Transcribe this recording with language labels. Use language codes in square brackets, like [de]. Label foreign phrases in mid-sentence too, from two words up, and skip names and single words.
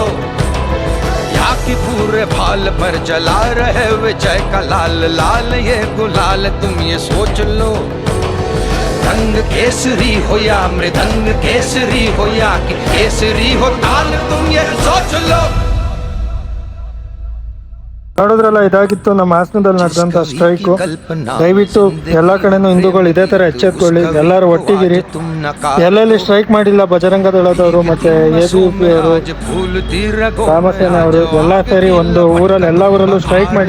[hi] या कि पूरे भाल पर जला रहे विजय का लाल लाल ये गुलाल, तुम ये सोच लो। रंग केसरी हो या मृदंग केसरी हो, या कि केसरी हो ताल, तुम ये सोच लो। [kn] ನೋಡಿದ್ರಲ್ಲ, ಇದಾಗಿತ್ತು ನಮ್ಮ ಹಾಸನದಲ್ಲಿ ನಡೆದಂತ ಸ್ಟ್ರೈಕು. ದಯವಿಟ್ಟು ಎಲ್ಲ ಕಡೆನೂ ಹಿಂದೂಗಳು ಇದೇ ತರ ಎಚ್ಚೆತ್ಕೊಳ್ಳಿ, ಎಲ್ಲರೂ ಒಟ್ಟಿಗಿರಿ. ಎಲ್ಲೆಲ್ಲಿ ಸ್ಟ್ರೈಕ್ ಮಾಡಿಲ್ಲ ಬಜರಂಗ ದಳದವರು ಮತ್ತೆ ABP ಅವರು, ರಾಮಸೇನೆ ಅವರು ಎಲ್ಲ ಸೇರಿ ಒಂದು ಊರಲ್ಲಿ ಎಲ್ಲ ಊರಲ್ಲೂ ಸ್ಟ್ರೈಕ್ ಮಾಡಿ.